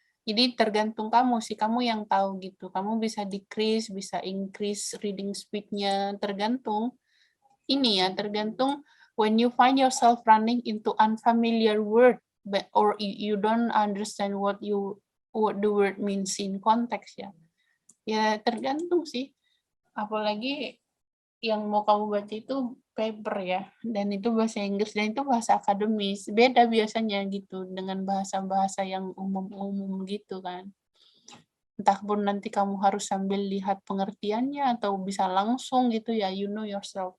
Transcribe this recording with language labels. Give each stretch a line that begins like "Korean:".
Indonesian: Jadi tergantung kamu sih, kamu yang tahu gitu. Kamu bisa decrease, bisa increase reading speed-nya, tergantung. Ini ya, tergantung
English: when you find yourself running into unfamiliar word, or you don't understand what the word means in context ya.
Indonesian: Ya tergantung sih. Apalagi yang mau kamu baca itu paper ya, dan itu bahasa Inggris, dan itu bahasa akademis. Beda biasanya gitu dengan bahasa-bahasa yang umum-umum gitu kan. entah pun nanti kamu harus sambil lihat pengertiannya atau bisa langsung gitu ya,
English: you know yourself.